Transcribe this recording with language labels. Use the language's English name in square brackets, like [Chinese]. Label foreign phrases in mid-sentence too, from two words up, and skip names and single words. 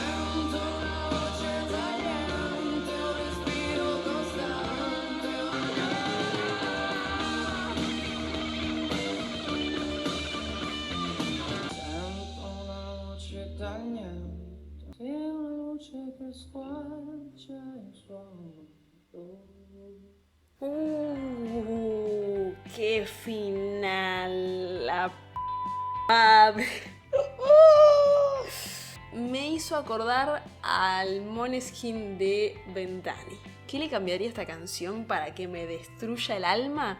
[Italian] Sento una voce tagliente, un respiro costante. Sento una voce tagliente, sì, una luce che squarcia il suono. [Spanish] ¡Qué final! La madre. Me hizo acordar al Måneskin de Ventani. ¿Qué le cambiaría a esta canción para que me destruya el alma?